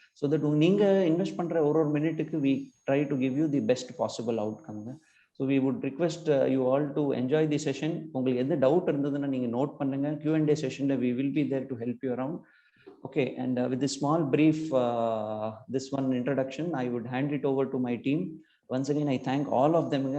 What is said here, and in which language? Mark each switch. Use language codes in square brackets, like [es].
[en] So that [ta] நீங்க invest பண்ற ஒரு மினிட்டுக்கு [en] we try to give you the best possible outcome. So we would request you all to enjoy the session. [ta] உங்களுக்கு எந்த doubt இருந்ததுன்னா நீங்க note பண்ணுங்க. [en] Q&A sessionல we will be there to help you around. Okay, and with this small brief this one introduction, I would hand it over to my team. Once again I thank all of them.